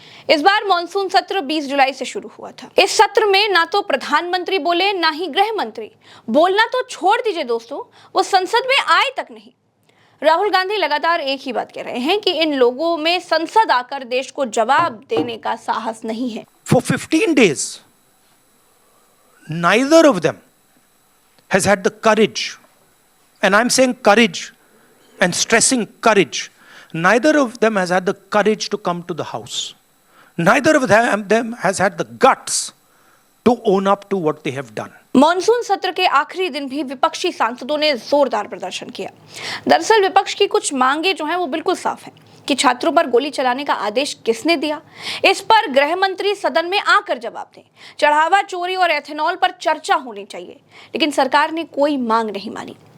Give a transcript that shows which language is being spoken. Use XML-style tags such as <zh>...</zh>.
<hi>इस बार मॉनसून सत्र 20 जुलाई से शुरू हुआ था। इस सत्र में ना तो प्रधानमंत्री बोले, ना ही गृह मंत्री। बोलना तो छोड़ दीजिए दोस्तों, वो संसद में आए तक नहीं। राहुल गांधी लगातार एक ही बात कह रहे हैं कि इन लोगों में संसद आकर देश को जवाब देने का साहस नहीं है।</hi> <en>For 15 days, neither of them has had the courage, and I'm saying courage and stressing courage, neither of them has had the courage to come to the House. Neither of them has had the guts to own up to what they have done.</en> <hi>Monsoon सत्र के आखिरी दिन भी विपक्षी सांसदों ने जोरदार प्रदर्शन किया। दरअसल विपक्ष की कुछ मांगे जो हैं वो बिल्कुल साफ हैं कि छात्रों पर गोली चलाने का आदेश किसने दिया, इस पर गृह मंत्री सदन में आकर जवाब दें। चढ़ावा चोरी और एथेनॉल पर चर्चा होनी चाहिए, लेकिन सरकार ने कोई मांग नहीं मानी।</hi>